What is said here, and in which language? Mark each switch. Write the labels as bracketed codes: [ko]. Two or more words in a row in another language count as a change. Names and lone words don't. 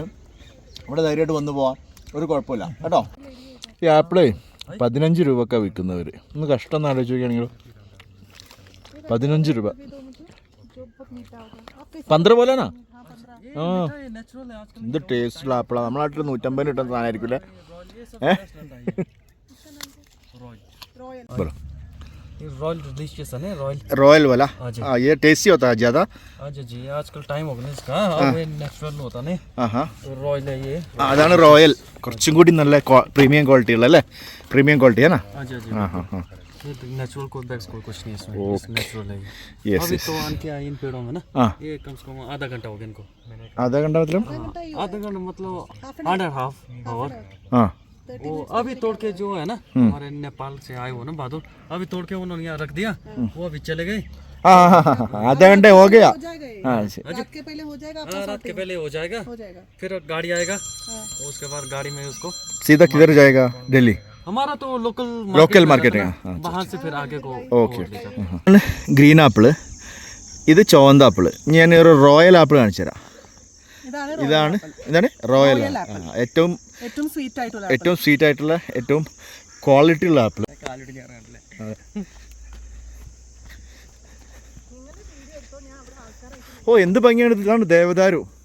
[ml] ഇവിടെ ധൈര്യമായിട്ട് വന്നു പോവാം, ഒരു കുഴപ്പമില്ല കേട്ടോ. ഈ ആപ്പിളേ 15 രൂപക്കാണ് വിൽക്കുന്നവർ. ഒന്ന് കഷ്ടം എന്ന് ആലോചിച്ച് നോക്കുകയാണെങ്കിലും 15 രൂപ. 15 പോലെയാണോ? ആ എന്ത് ടേസ്റ്റുള്ള ആപ്പിളാണ്. നമ്മളെ നാട്ടിൽ 150 കിട്ടുന്ന സാധനമായിരിക്കില്ലേ? [hi] रॉयल डिलीशियस है ना, रॉयल वाला? हाँ ये टेस्टी होता है ज़्यादा? हाँ जी आजकल टाइम हो गया इसका. अब नेचुरल होता है हाँ तो रॉयल है ये. [ml] അതാണ് റോയൽ. കുറച്ചും കൂടി നല്ല [en] premium quality [ml] ഉള്ള അല്ലേ? [en] premium quality [hi] है ना? हाँ जी हाँ हाँ हाँ ये नेचुरल कोई बैग्स कोई कुछ नहीं है इसमें. नेचुरल है यस अभी तो आन के इन पेड़ों में ना. हाँ ये कम से कम आधा घंटा हो गया इनको. आधा घंटा मतलब? आधा घंटा मतलब 1.5 आवर. हाँ वो अभी तोड़ के जो है ना हमारे नेपाल से आए हो ना बहादुर, अभी तोड़ के उन्होंने यहाँ रख दिया. वो अभी चले गए. हाँ आधा घंटे हो गया. हाँ रात के पहले हो जाएगा. रात के पहले हो जाएगा. फिर गाड़ी आएगा. उसके बाद गाड़ी में उसको सीधा किधर जाएगा? दिल्ली? हमारा तो [en] local market. [hi] वहाँ से फिर आगे को. [ml] ഓക്കെ. [en] green apple, [ml] ഇത് ചുവന്ന ആപ്പിള്. ഞാനൊരു റോയൽ ആപ്പിൾ കാണിച്ചു തരാം. ഇതാണ് റോയൽ. ഏറ്റവും സ്വീറ്റ് ആയിട്ടുള്ള ഏറ്റവും ക്വാളിറ്റി ഉള്ള ആപ്പിൾ. ഓ എന്ത് ഭംഗിയാണ്. ഇതാണ് ദേവദാരു.